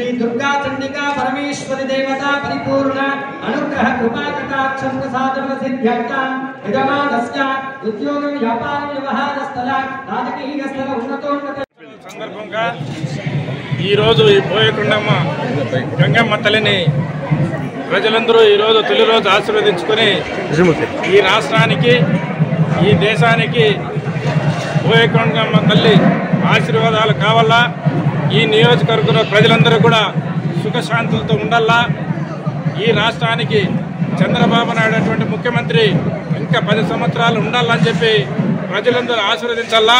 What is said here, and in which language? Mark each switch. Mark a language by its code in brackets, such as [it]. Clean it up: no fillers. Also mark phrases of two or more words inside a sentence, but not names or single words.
[sa] दुर्गा चंडिका परमेश्वरी देवता परिपूर्ण अनुग्रह कृपा कटाक्षं प्रसादं सिद्ध्यर्थं यजमानस्य उद्योग व्यापार व्यवहार स्थल राजकीय स्थल ఉన్నతోన్నత [te] సందర్భంగా ఈ రోజు ఈ బోయకొండమ్మ గంగమ్మ తల్లిని ప్రజలందరూ ఈ రోజు తొలి రోజు ఆశీర్వదించుకొని ఈ రాష్ట్రానికి ఈ దేశానికి బోయకొండమ్మ తల్లి ఆశీర్వాదాలు కావాలా, ఈ నియోజకవర్గంలో ప్రజలందరూ కూడా సుఖశాంతులతో ఉండాలా, ఈ రాష్ట్రానికి చంద్రబాబు నాయుడు అటువంటి ముఖ్యమంత్రి ఇంకా 10 సంవత్సరాలు ఉండాలని చెప్పి ప్రజలందరూ ఆశీర్వదించాలా.